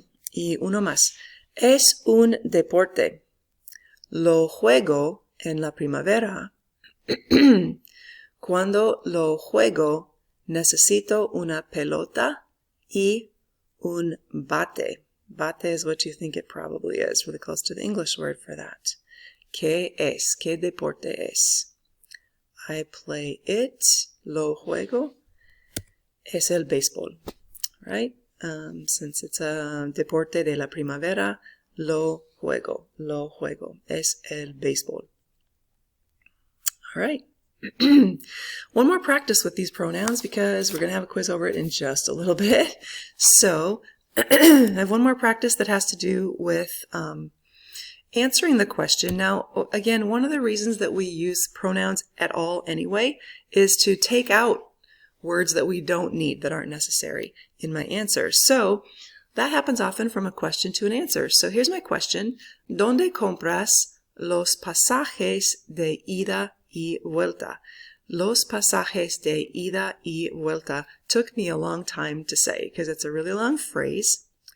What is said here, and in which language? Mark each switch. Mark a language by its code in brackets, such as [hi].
[es] Y uno más. Es un deporte. Lo juego en la primavera. Cuando lo juego, necesito una pelota y un bate. [en] Bate is what you think it probably is, really close to the English word for that. [es] ¿Qué es? ¿Qué deporte es? [en] I play it. [es] Lo juego. Es el béisbol, [en] right? Since it's a [es] deporte de la primavera, lo juego. Lo juego. Es el béisbol. [en] All right. One more practice with these pronouns because we're going to have a quiz over it in just a little bit. So I have one more practice that has to do with answering the question. Now, again, one of the reasons that we use pronouns at all anyway is to take out words that we don't need, that aren't necessary in my answer. So that happens often from a question to an answer. So here's my question. [es] ¿Dónde compras los pasajes de ida y vuelta? Los pasajes de ida y vuelta [en] took me a long time to say because it's a really long phrase.